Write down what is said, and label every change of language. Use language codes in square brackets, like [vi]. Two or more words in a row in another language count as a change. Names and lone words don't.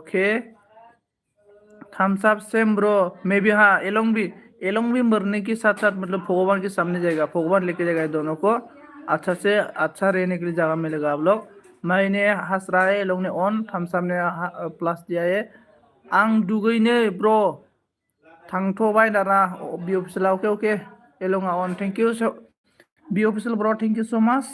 [en] Okay thumbs up same bro. [hi] मैं भी हाँ एलोंग भी मरने के साथ साथ मतलब भगवान के सामने जाएगा। भगवान लेके जाएगा ये दोनों को। अच्छा से अच्छा रहने के लिए जगह मिलेगा आप लोग। मैंने हंस रहा है, एलोंग ने ऑन, [en] thumbs up [hi] ने प्लस दिया है। [brx] आं दुगैनो ब्रो थांथ'बाय दाना बि अफिसियेलाव। [en] Okay okay Elanga on thank you B official bro thank you so much.